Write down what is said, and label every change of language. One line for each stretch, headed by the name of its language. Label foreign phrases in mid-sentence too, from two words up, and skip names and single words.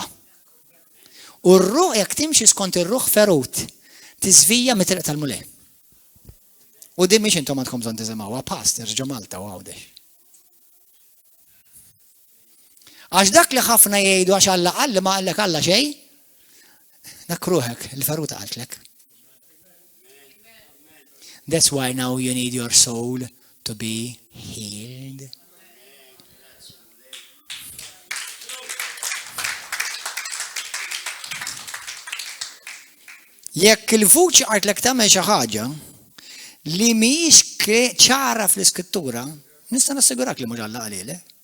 Maltese: U r-ruħ jekk timxi skont ir-ruħ ferut, tiżvija mit-triq tal-mulej. U din mhix intom għandkom bżonn tiżimgħuha pastors ġo Malta u għawdex. Għax dak li ħafna jgħidu għax Alla qal ma qallek Alla xejn, dak ruħek il-feruta qaltlek.
English: That's why now you need your soul to be healed.
Maltese: Jekk il-vuċi qaltlek tagħmel xi ħaġa li mhijiex ċara fl-iskrittura, nista' nassigurak li mhux Alla qalilek.